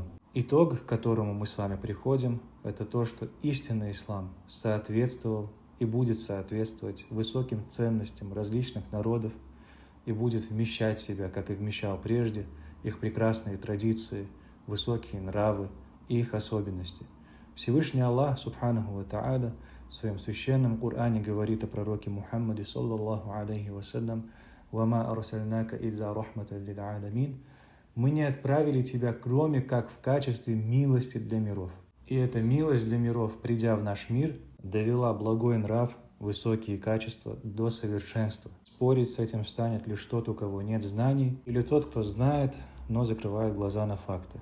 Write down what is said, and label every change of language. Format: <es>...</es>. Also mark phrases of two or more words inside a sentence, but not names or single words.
<ru>Итог, к которому мы с вами приходим, это то, что истинный ислам соответствовал и будет соответствовать высоким ценностям различных народов и будет вмещать в себя, как и вмещал прежде, их прекрасные традиции, высокие нравы и их особенности. Всевышний Аллах,</ru> <ar>سبحانه وتعالى,</ar> <ru>в своем священном Коране говорит о пророке Мухаммаде,</ru> <ar>صلى الله عليه وسلم وما أرسلناك إلا رحمة للعالمين».</ar> <ru>Мы не отправили тебя, кроме как в качестве милости для миров. И эта милость для миров, придя в наш мир, довела благой нрав, высокие качества до совершенства. Спорить с этим станет лишь тот, у кого нет знаний, или тот, кто знает, но закрывает глаза на факты.</ru>